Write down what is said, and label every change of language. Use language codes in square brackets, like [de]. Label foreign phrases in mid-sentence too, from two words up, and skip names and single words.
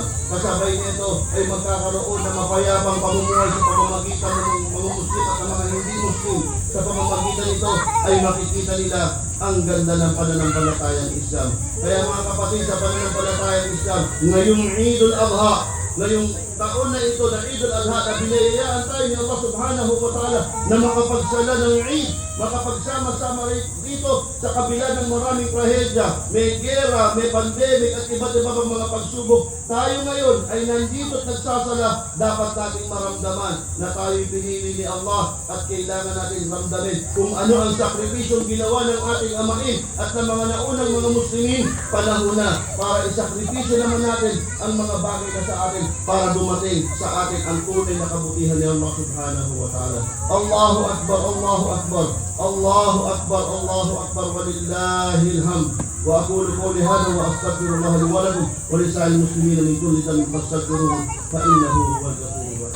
[tl] Kasabay nito ay magkakaroon ng mapayapang pamumuhay sa pamamagitan ng mga Muslim at ng mga hindi Muslim. Sa pamamagitan nito ay makikita nila ang ganda ng pananampalatayang Islam. Kaya mga kapatid, sa pananampalatayang Islam, ngayong Eidul Adha, ngayong taon na ito na Eidul Adha, na binayayaan tayo ni Allah [ar] سبحانه وتعالى [tl] na makapagsala ng Eid, makapagsama-sama dito sa kabila ng maraming trahedya, may gera, may pandemic at iba't iba pang mga pagsubok. Tayo ngayon ay nandito at nagsasala, dapat nating maramdaman na tayo'y pinili ni Allah at kailangan natin ramdamin kung ano ang sakripisyong ginawa ng ating amain at ng mga naunang mga Muslimin. Panahon na para isakripisyo naman natin ang mga bagay na sa atin para dumating sa atin ang tunay na kabutihan ni Allah [ar] سبحانه وتعالى. الله أكبر، الله أكبر، الله أكبر، الله أكبر، ولله الحمد. وأقول قولي هذا وأستغفر الله لي ولكم ولسائر المسلمين من كل ذنب فاستغفروه فإنه هو الغفور.